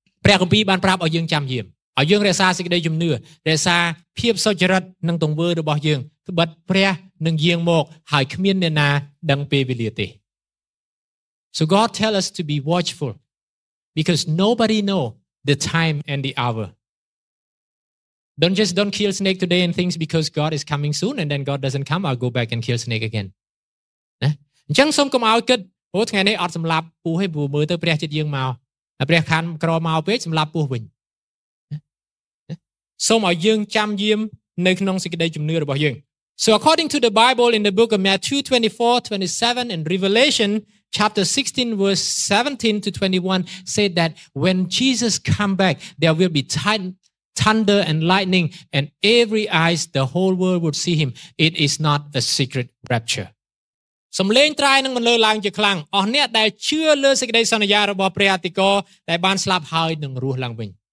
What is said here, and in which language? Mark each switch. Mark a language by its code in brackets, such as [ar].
[km] ព្រះគម្ពីរបានប្រាប់ឲ្យយើងចាំយាមឲ្យយើងរក្សាសេចក្តីជំនឿរក្សាភាពសុចរិតនិងទង្វើរបស់យើងត្បិតព្រះនឹងយាងមកហើយគ្មានអ្នកណាដឹងពេលវេលាទេ [en] So God tell us to be watchful because nobody know the time and the hour. Don't kill snake today and thinks because God is coming soon and then God doesn't come I'll go back and kill snake again. [km] ណាអញ្ចឹងសូមកុំឲ្យគិតព្រោះថ្ងៃនេះអត់សម្លាប់ពស់ហើយព្រោះមើលទៅព្រះចិត្តយើងមកហើយព្រះខានក្រមកពេកសម្លាប់ពស់វិញ សូមឲ្យយើងចាំយាមនៅក្នុងសេចក្តីជំនឿរបស់យើង [en] So according to the Bible in the book of Matthew 24, 27 and Revelation chapter 16 verse 17 to 21 said that when Jesus come back there will be thunder and lightning and every eyes the whole world would see him it is not a secret rapture [km] សំឡេងត្រៃនឹងមិនលើឡើងជាខ្លាំងអស់អ្នកដែលជឿលើសេចក្តីសន្យារបស់ព្រះអតិកោដែលបានស្លាប់ហើយនឹងរស់ឡើងវិញ